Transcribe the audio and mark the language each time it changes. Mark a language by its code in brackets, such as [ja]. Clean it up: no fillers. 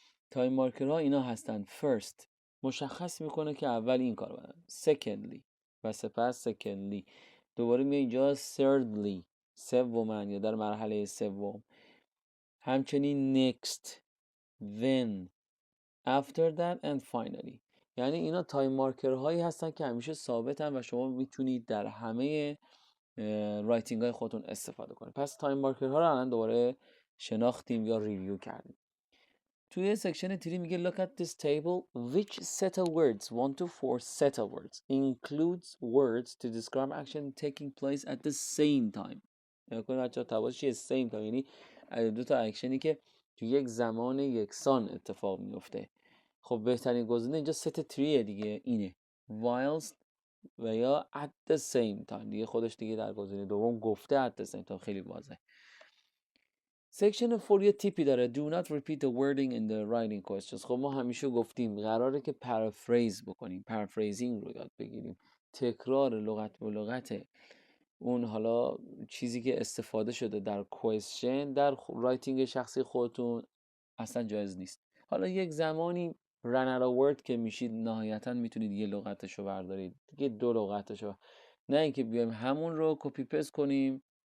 [fa] تایم مارکرها اینا هستن. first مشخص میکنه که اول این کار باید، secondly و سپس secondly، دوباره میاد اینجا thirdly سومن یا در مرحله سوم، همچنین [en] next then after that and finally. [fa] یعنی اینا تایم مارکر هایی هستن که همیشه ثابتن و شما میتونید در همه رایتینگ های خودتون استفاده کنید. پس تایم مارکر ها رو الان دوباره شناختیم یا ریویو کردیم. توی سکشن 3 میگه [en] look at this table, which set of words 1 to 4 set of words includes words to describe action taking place at the same time. [fa] نگاه کنید بچه‌ها، تواش چیه؟ same time، یعنی دو تا اکشنی که تو یک زمان یکسان اتفاق میفته. خب بهترین گزینه اینجا ست 3 دیگه، اینه whilst و یا [en] at the same time [fa] دیگه، خودش دیگه در گزینه دوم گفته at the same time، خیلی واضحه. سکشن 4 یه تیپی داره [en] do not repeat the wording in the writing questions. [fa] خب ما همیشه گفتیم قراره که پرافریز بکنیم، پرافریزینگ رو یاد بگیریم، تکرار لغت به لغت اون حالا چیزی که استفاده شده در کوئسشن در رایتینگ شخصی خودتون اصلا جایز نیست. حالا یک زمانی [en] run out of word [fa] که میشید نهایتا میتونید یه لغتشو بردارید، دیگه دو لغتشو، نه اینکه بیایم همون رو کپی پست کنیم.